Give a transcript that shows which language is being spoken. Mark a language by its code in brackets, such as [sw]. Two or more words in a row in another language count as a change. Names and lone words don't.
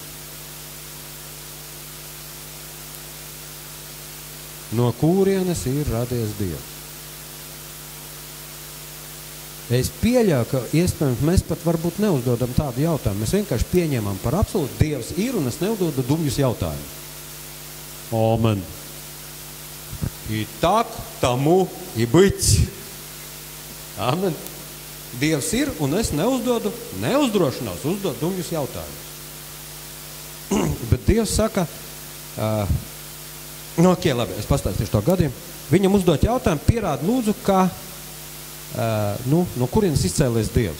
[lv] No kurienes ir radies Dievs? Es pieļauju, ka iespējams mēs pat varbūt neuzdodam tādu jautājumu. Mēs vienkārši pieņemam par absolūtu Dievs ir un es neuzdodu dumjus jautājumus. [ru] Amen. И так тому и быть. [lv] Amen. Dievs ir, un es neuzdrošinos uzdot dumjus jautājumus. Bet Dievs saka, labi, es pastāstīšu to gadiem. Viņam uzdot jautājumu, pierāda lūdzu, ka, no kurienes izcēlies Dievs.